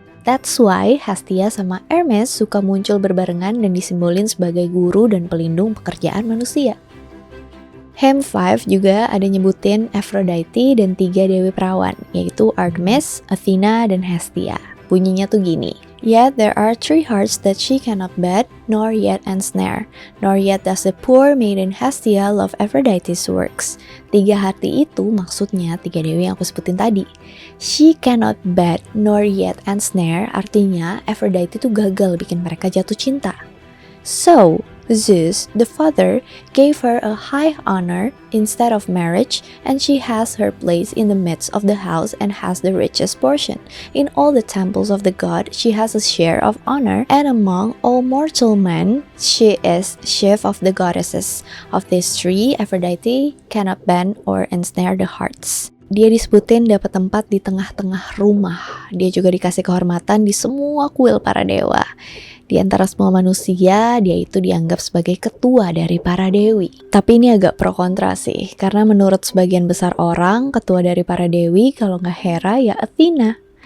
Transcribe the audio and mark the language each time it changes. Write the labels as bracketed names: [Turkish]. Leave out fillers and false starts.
[English] That's why [Indonesian] Hestia sama Hermes suka muncul berbarengan dan disimbolin sebagai guru dan pelindung pekerjaan manusia. Hymn 5 juga ada nyebutin Aphrodite dan 3 dewi perawan, yaitu Artemis, Athena, dan Hestia. Bunyinya tuh gini. [English] Yet there are 3 hearts that she cannot bet, nor yet ensnare, nor yet does the poor maiden Hestia love Aphrodite's works. [Indonesian] 3 hati itu maksudnya 3 dewi yang aku sebutin tadi. [English] She cannot bet, nor yet ensnare, [Indonesian] artinya Aphrodite itu gagal bikin mereka jatuh cinta. [English] So, Zeus, the father, gave her a high honor instead of marriage, and she has her place in the midst of the house and has the richest portion. In all the temples of the god, she has a share of honor, and among all mortal men, she is chief of the goddesses. Of these 3, Aphrodite cannot bend or ensnare the hearts. [Indonesian] Dia disebutin dapat tempat di tengah-tengah rumah. Dia juga dikasih kehormatan di semua kuil para dewa. Di antara semua manusia, dia itu dianggap sebagai ketua dari para dewi. Tapi ini agak pro kontra sih, karena menurut sebagian besar orang, ketua dari para dewi kalau nggak Hera ya Athena.